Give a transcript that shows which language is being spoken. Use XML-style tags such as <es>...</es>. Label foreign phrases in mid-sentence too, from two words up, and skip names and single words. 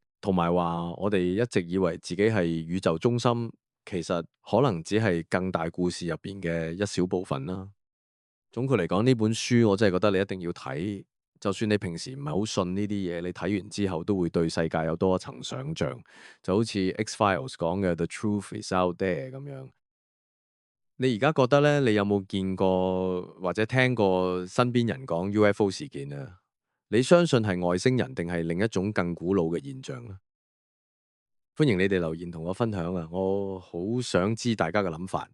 <yue>同埋話我哋一直以為自己係宇宙中心，其實可能只係更大故事入邊嘅一小部分啦。總括嚟講，呢本書我真係覺得你一定要睇。就算你平時唔係好信呢啲嘢，你睇完之後都會對世界有多一層想像，就好似 X-Files 講嘅</yue> <en>The Truth is out there</en> <yue>咁樣。你而家覺得咧，你有冇見過或者聽過身邊人講 UFO 事件啊？你相信係外星人定係另一種更古老嘅現象咧？歡迎你哋留言同我分享啊！我好想知大家嘅諗法。</yue>